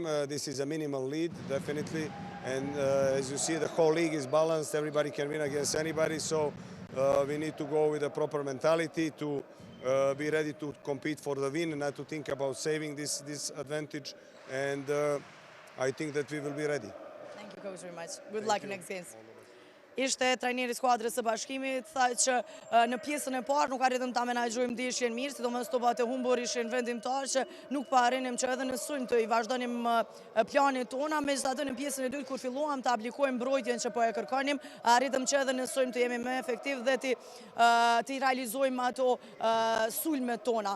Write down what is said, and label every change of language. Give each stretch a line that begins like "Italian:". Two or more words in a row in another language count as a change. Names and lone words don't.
English: This is a minimal lead, definitely. And as you see, the whole league is balanced. Everybody can win against anybody. So we need to go with a proper mentality to be ready to compete for the win and not to think about saving this advantage. And I think that we will be ready. Thank you, coach, very much. Good luck in next games.
Albanian: Ishte trajneri i skuadrës së Bashkimit, tha që në pjesën e parë nuk arritëm ta menaxhojmë ndeshjen mirë, sidomos topat e humbur ishin vendimtar që nuk pa arrinim që edhe në sulm të i vazhdonim planet tona, megjithatë në pjesën e dytë kur filluam të aplikojmë mbrojtjen që po e kërkonim, arritëm që edhe në sulm të jemi më efektiv dhe të realizojmë ato sulmet tona.